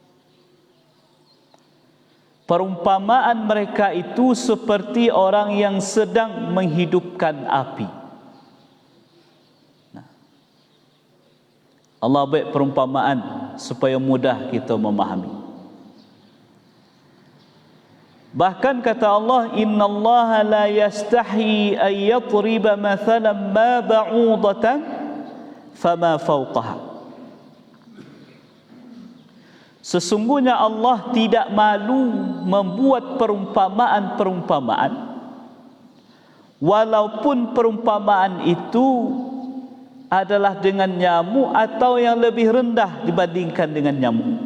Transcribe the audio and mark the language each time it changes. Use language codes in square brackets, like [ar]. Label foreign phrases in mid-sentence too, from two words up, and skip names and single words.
[id] Perumpamaan mereka itu seperti orang yang sedang menghidupkan api. Allah buat perumpamaan supaya mudah kita memahami. Bahkan kata Allah, [ar] إن الله لا يستحيي أن يضرب مثلا ما بعوضة فما فوقها. [id] Sesungguhnya Allah tidak malu membuat perumpamaan-perumpamaan, walaupun perumpamaan itu adalah dengan nyamuk atau yang lebih rendah dibandingkan dengan nyamuk.